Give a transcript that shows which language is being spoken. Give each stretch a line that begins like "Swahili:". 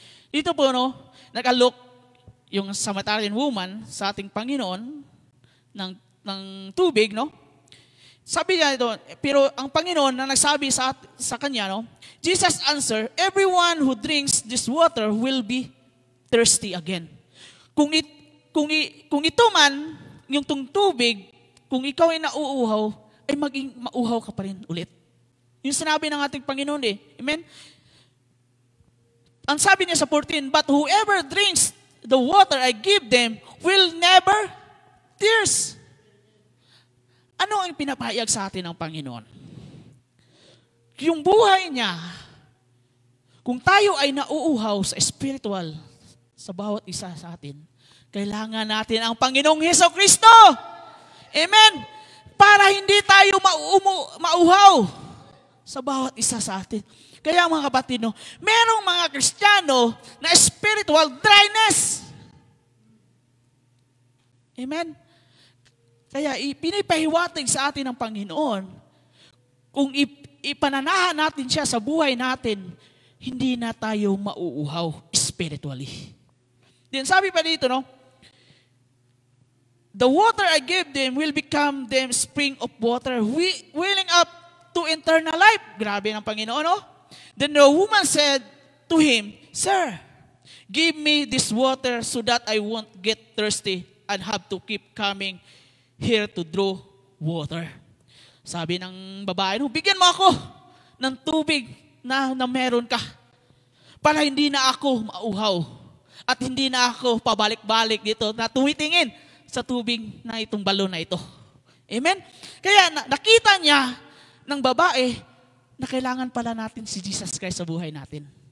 Filipino: Dito po, no, nag-alok yung Samaritan woman sa ating Panginoon ng tubig, no? Sabi niya ito, pero ang Panginoon na nagsabi sa kanya, no?
English: Jesus answered, everyone who drinks this water will be thirsty again.
Filipino: Kung ito man, yung tubig, kung ikaw ay nauuhaw, ay maging mauhaw ka pa rin ulit. Yung sinabi ng ating Panginoon Amen? Ang sabi niya sa 14,
English: but whoever drinks the water I give them will never thirst.
Filipino: Ano ang pinapahayag sa atin ng Panginoon? Yung buhay niya, kung tayo ay nauuhaw sa spiritual, sa bawat isa sa atin, kailangan natin ang Panginoong Hesukristo. Amen? Para hindi tayo mauhaw sa bawat isa sa atin. Kaya mga kapatid, no, merong mga Kristiyano na spiritual dryness. Amen? Kaya pinipahiwatig sa atin ng Panginoon, kung ipananahan natin siya sa buhay natin, hindi na tayo mauuhaw spiritually. Then sabi pa dito, no,
English: the water I gave them will become them spring of water, welling up to eternal life.
Filipino: Grabe ng Panginoon, no?
English: Then the woman said to him, Sir, give me this water so that I won't get thirsty and have to keep coming here to draw water.
Filipino: Sabi ng babae, no, bigyan mo ako ng tubig na meron ka para hindi na ako mauhaw at hindi na ako pabalik-balik dito na tumitingin sa tubig na itong balon na ito. Amen? Kaya nakita niya ng babae na kailangan pala natin si Jesus Christ sa buhay natin.